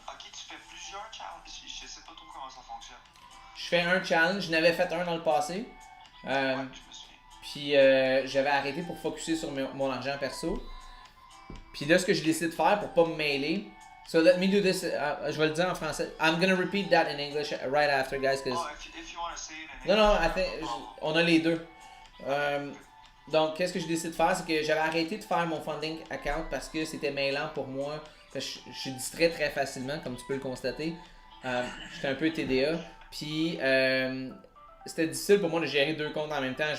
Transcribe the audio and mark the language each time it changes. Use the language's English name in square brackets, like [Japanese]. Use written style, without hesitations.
[French] Ok, tu fais plusieurs challenges. Je sais pas trop comment ça fonctionne. Je fais un challenge, je n'avais fait un dans le passé. Ouais, je me souviens. Puis j'avais arrêté pour focusser sur mon argent perso. Puis là, ce que j'ai décidé de faire pour pas me mêler. [English] So let me do this. [French] Je vais le dire en français. [English] I'm gonna repeat that in English right after, guys. Cause... Oh, if you want to say it in [French] Non, [English] English, [French] on a les deux. Donc, qu'est-ce que j'ai décidé de faire? C'est que j'avais arrêté de faire mon funding account parce que c'était mêlant pour moi. Parce que je suis distrait très facilement, comme tu peux le constater. J'étais un peu TDA. Puis, c'était difficile pour moi de gérer deux comptes en même temps.